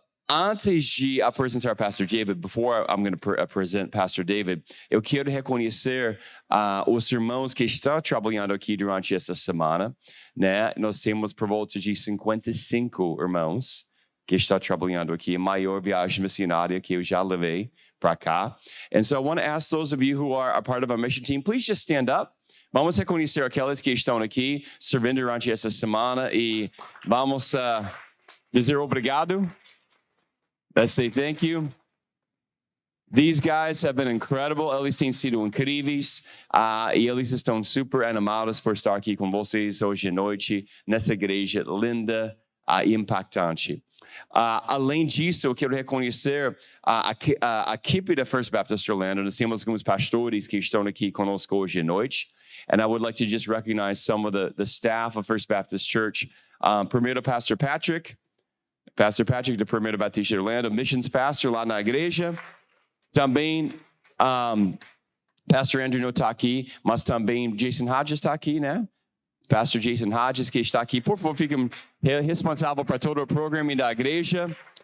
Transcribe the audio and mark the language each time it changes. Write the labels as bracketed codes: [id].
[pt] Antes de apresentar Pastor David, [en] before I'm going to present Pastor David, [pt] eu quero reconhecer os irmãos que estão trabalhando aqui durante essa semana, né? Nós temos por volta de 55 irmãos que estão trabalhando aqui, a maior viagem missionária que eu já levei para cá. [en] And so I want to ask those of you who are a part of our mission team, please just stand up. [pt] Vamos reconhecer aqueles que estão aqui servindo durante essa semana e vamos dizer obrigado. [en] Let's say thank you. These guys have been incredible. [pt] Eles têm sido incríveis. E eles estão super animados por estar aqui com vocês hoje à noite, nessa igreja linda e impactante. Além disso, eu quero reconhecer a equipe da First Baptist Orlando. Nós temos alguns pastores que estão aqui conosco hoje à noite. [en] And I would like to just recognize some of the staff of First Baptist Church. [pt] Primeiro, Pastor Patrick da Primeira Batista de Orlando, Missions Pastor lá na igreja. Também, Pastor Andrew não está aqui, mas também Jason Hodges está aqui, né? Pastor Jason Hodges, que está aqui. Por favor, fique responsável para todo o programa da igreja.